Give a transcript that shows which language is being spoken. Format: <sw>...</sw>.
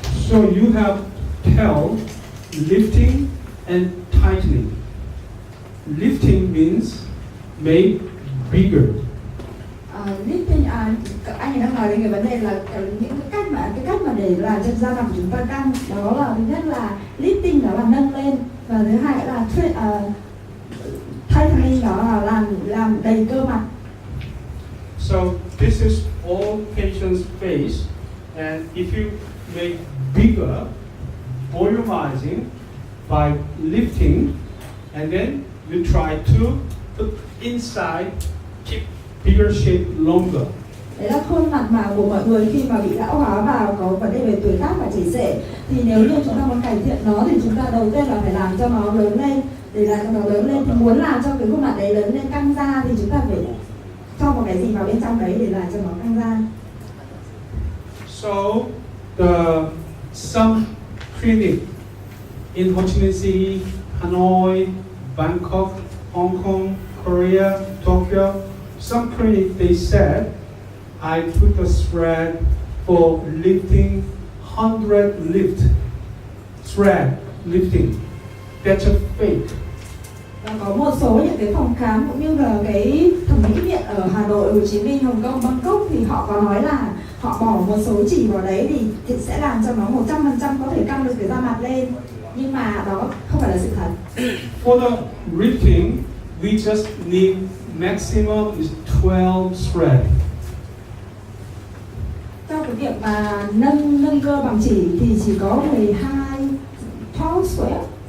<en>So you have tell, lifting and tightening. Lifting means make bigger.</en> <vi>Lifting, anh ấy đang nói về cái vấn đề là những cái cách mà để làm cho da mặt của chúng ta căng, đó là thứ nhất là lifting, đó là nâng lên, và thứ hai là tightening, đó là làm đầy cơ mặt.</vi> <en>So this is all patient's face, and if you make bigger, volumizing by lifting, and then you try to put inside, keep bigger shape longer.</en> <vi>Đấy là khuôn mặt mà của mọi người khi mà bị lão hóa và có vấn đề về tuổi tác và chảy xệ. Thì nếu như chúng ta muốn cải thiện nó thì chúng ta đầu tiên là phải làm cho nó lớn lên. Để làm cho nó lớn lên thì muốn làm cho cái khuôn mặt đấy lớn lên căng da thì chúng ta phải cho một cái gì vào bên trong đấy để làm cho nó căng da.</vi> <en>So some clinic in Ho Chi Minh City, Hanoi, Bangkok, Hong Kong, Korea, Tokyo, some clinic they said, I put a thread for lifting 100 lift. Thread lifting. That's a fake.</en> <vi>Và có một số những cái phòng khám cũng như là cái thẩm mỹ viện ở Hà Nội, Hồ Chí Minh, Hồng Kông, Bangkok thì họ có nói là họ bỏ một số chỉ vào đấy thì sẽ làm cho nó 100% có thể căng được cái da mặt lên, nhưng mà đó không phải là sự thật.</vi> <en>For the lifting, we just need maximum is 12 thread.</en> <vi>Cho cái việc mà nâng cơ bằng chỉ thì chỉ có 12 thread.</vi>